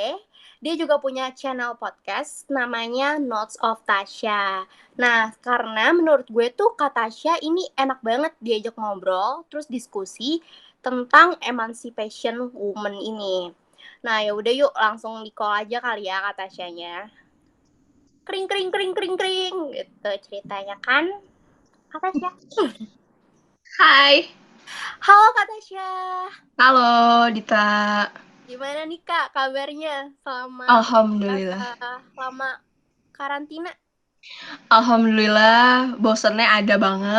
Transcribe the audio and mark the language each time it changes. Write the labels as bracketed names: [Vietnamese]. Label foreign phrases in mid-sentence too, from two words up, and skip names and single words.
[Indonesian] Dia juga punya channel podcast namanya Notes of Tasha. Nah, karena menurut gue tuh Kak Tasha ini enak banget diajak ngobrol, terus diskusi tentang [English] emancipation woman [Indonesian] ini. Nah, ya udah yuk langsung di call aja kali ya Kak Tasyanya. Kring kring kring kring kring gitu ceritanya kan Kak Tasya. Hai, Halo Kak Tasya. halo Dita. Gimana nih Kak kabarnya selama Alhamdulillah. lama karantina? Alhamdulillah, bosennya ada banget.